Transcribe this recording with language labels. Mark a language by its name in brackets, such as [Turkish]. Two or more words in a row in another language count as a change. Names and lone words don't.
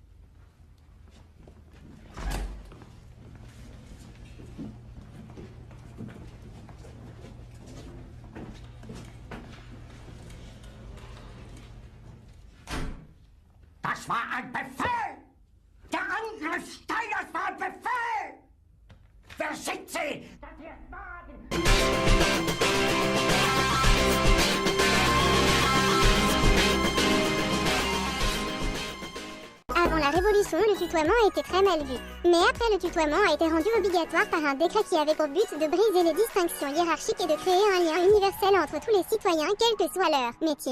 [German] Das war ein Befehl! Der Angriff Steiners war ein Befehl! Wer schickt sie? Das hier ist Wagen! [French] Avant la Révolution, le tutoiement était très mal vu. Mais après, le tutoiement a été rendu obligatoire par un décret qui avait pour but de briser les distinctions hiérarchiques et de créer un lien universel entre tous les citoyens, quel que soit leur métier.